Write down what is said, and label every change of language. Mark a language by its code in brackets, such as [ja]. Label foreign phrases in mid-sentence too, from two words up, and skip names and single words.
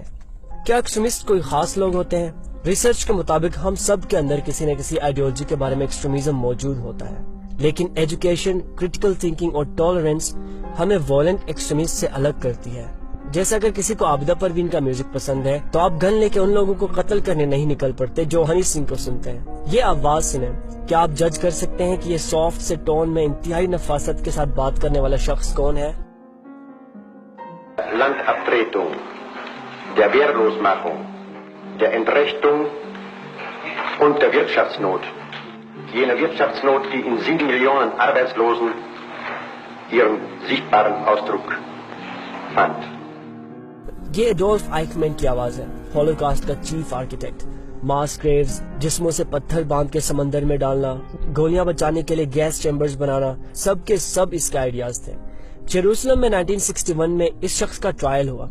[ur] کیا ایکسٹریمسٹ کوئی خاص لوگ ہوتے ہیں؟ ریسرچ کے مطابق ہم سب کے اندر کسی نہ کسی آئیڈیالوجی کے بارے میں ایکسٹریمزم موجود ہوتا ہے، لیکن ایجوکیشن، [en] critical thinking [ur] اور ٹالرنس ہمیں [en] violent extremist [ur] سے الگ کرتی ہے۔ جیسے اگر کسی کو عابدہ پروین کا میوزک پسند ہے تو آپ گن لے کے ان لوگوں کو قتل کرنے نہیں نکل پڑتے جو ہنی سنگھ کو سنتے ہیں۔ یہ آواز سنیں، کیا آپ جج کر سکتے ہیں کہ یہ سافٹ سے ٹون میں انتہائی نفاست کے ساتھ بات کرنے والا شخص کون ہے؟ [de] Der Wehrlosmachung, der Entrechtung und der Wirtschaftsnot. Jene Wirtschaftsnot, die in 7 Millionen Arbeitslosen ihren sichtbaren Ausdruck fand. [ur] یہ ایڈولف آئیکمین کی آواز ہے، ہولوکاسٹ کا [en] chief architect. mass graves, [ur] جسموں سے پتھر باندھ کے سمندر میں ڈالنا، گولیاں بچانے کے لیے [en] gas chambers [ur] بنانا، سب کے سب اس کے آئیڈیاز تھے۔ جیروسلم میں 1961 میں اس شخص کا ٹرائل ہوا۔